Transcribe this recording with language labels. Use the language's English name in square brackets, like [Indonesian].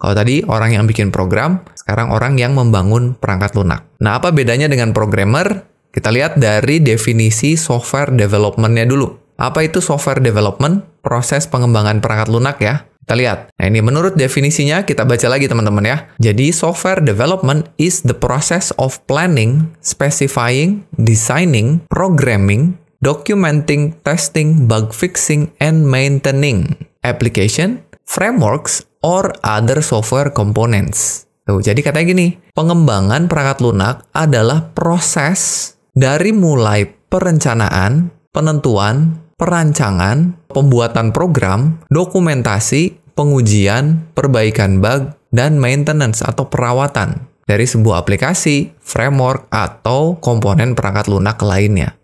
[Indonesian] Kalau tadi orang yang bikin program, sekarang orang yang membangun perangkat lunak. Nah, apa bedanya dengan programmer? Kita lihat dari definisi software development-nya dulu. Apa itu software development? Proses pengembangan perangkat lunak ya. Kita lihat. Nah, ini menurut definisinya, kita baca lagi teman-teman ya. [English] Jadi, software development is the process of planning, specifying, designing, programming, documenting, testing, bug fixing, and maintaining application, frameworks, or other software components. [Indonesian] Tuh, jadi katanya gini, pengembangan perangkat lunak adalah proses dari mulai perencanaan, penentuan, perancangan, pembuatan program, dokumentasi, pengujian, perbaikan bug, dan maintenance atau perawatan dari sebuah aplikasi, framework, atau komponen perangkat lunak lainnya.